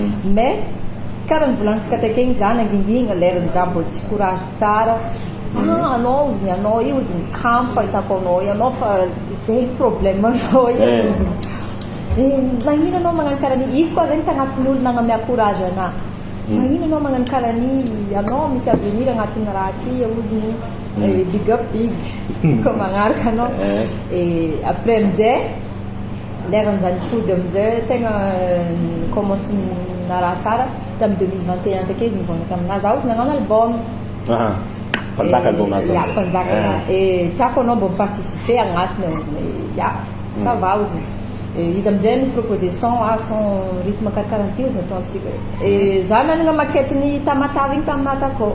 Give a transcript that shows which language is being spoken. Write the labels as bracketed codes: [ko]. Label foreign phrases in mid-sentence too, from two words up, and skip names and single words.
[mg] mais karaha nivolanitsika takegny za nangingigna lerany za mbola tsy courage tsara anao oziny anao io oziny camp fahitako anao io anao fa zay problème anao io magnino anao magnano karaha ny izy koa zegny tagnatin'ny olo nagnamea courage anahy magnino anao magnano karaha ny anao misy avenir agnatin'ny raha ty oziny [en] big up big [mg] koa magnaraka anao après amizay leran'izany pody amizay tegna commence na raha tsara tamin'ny 2021 take izy nivona taminazy zaho izy nagnano album mpanjaka album-nazy mpanjaka e tiako anao mba miparticiper agnatiny ao izy ya [fr] ça va [mg] izy izy amizay niproposé [fr] son rythme [mg] karakaran'ity izy ataontsika e za nanana maquette ny tamatavy igny taminah takao